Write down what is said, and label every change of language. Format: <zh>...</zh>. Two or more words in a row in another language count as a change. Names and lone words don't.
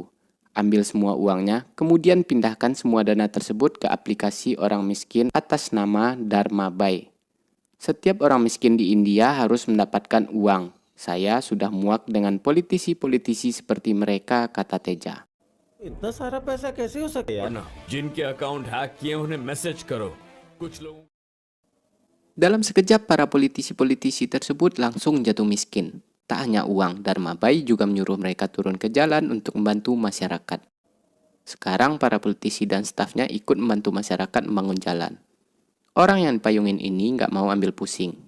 <id>Ambil semua uangnya, kemudian pindahkan semua dana tersebut ke aplikasi orang miskin atas nama Dharma Bai. Setiap orang miskin di India harus mendapatkan uang. Saya sudah muak dengan politisi-politisi seperti mereka, kata Teja.</id> <hi>इतना सारा पैसा कैसे हो सके यार? वरना जिनके अकाउंट हैक किए उन्हें मैसेज करो। कुछ लोगों</hi> <id>Dalam sekejap, para politisi-politisi tersebut langsung jatuh miskin. Tak hanya uang, Dharma Bai juga menyuruh mereka turun ke jalan untuk membantu masyarakat. Sekarang para politisi dan stafnya ikut membantu masyarakat membangun jalan. Orang yang dipayungin ini nggak mau ambil pusing.</id>